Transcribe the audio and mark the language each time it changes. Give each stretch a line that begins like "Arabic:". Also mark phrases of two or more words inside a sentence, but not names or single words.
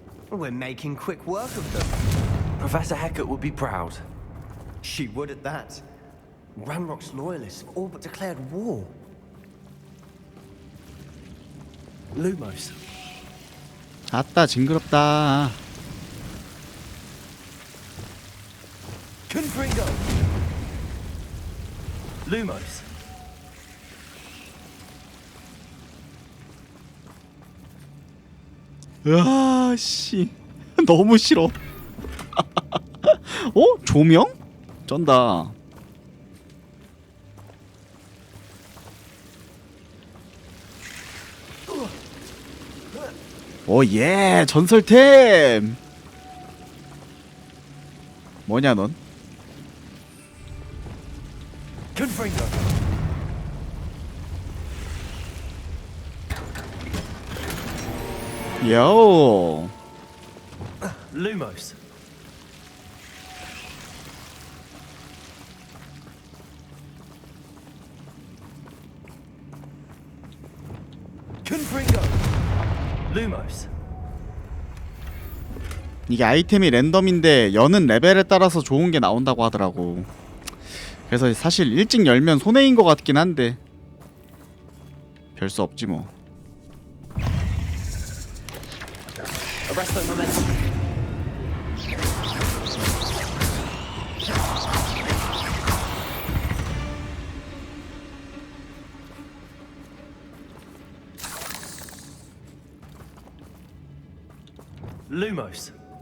English: We're making quick work of them. Professor Hecat would be proud. She would at that. Ranrock's loyalists have all but declared war. Lumos.
Korean: 아따 징그럽다. Confringo. Lumos. 으아 씨 너무 싫어. 어? 조명? 쩐다. 오예 전설템. 뭐냐 넌? Confringo. 요. Lumos. Confringo. Lumos. 이게 아이템이 랜덤인데 여는 레벨에 따라서 좋은 게 나온다고 하더라고. 그래서 사실 일찍 열면 손해인 것 같긴 한데 별 수 없지 뭐.
English: Arrest the momentum. Lumos.